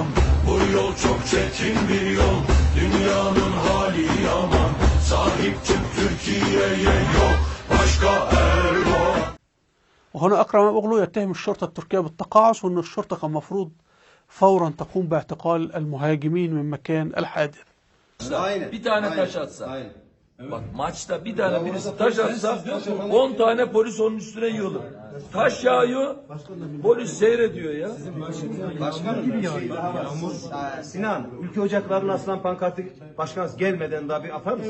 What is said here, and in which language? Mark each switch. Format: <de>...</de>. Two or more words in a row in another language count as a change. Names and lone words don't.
<tr>Bu yol çok çetin bir yol, dünyanın hali yaman. Sahip çık Türkiye'ye, yok başka Erdoğan.</tr> <ar>وهنا أكرم إماموغلو يتهم الشرطة التركية بالتقاعس، وأن الشرطة كان المفروض فورا تقوم باعتقال المهاجمين من مكان الحادث.</ar> <tr>Aynen. Bir tane taş atsa. Aynen. Bak maçta bir tane birisi taş atsa 10 tane polis onun üstüne yığılır. Taş yağıyor, polis seyrediyor ya. Başkanım Sinan, ülke ocaklarına asılan pankartı başkan gelmeden daha bir atar mısın?</tr>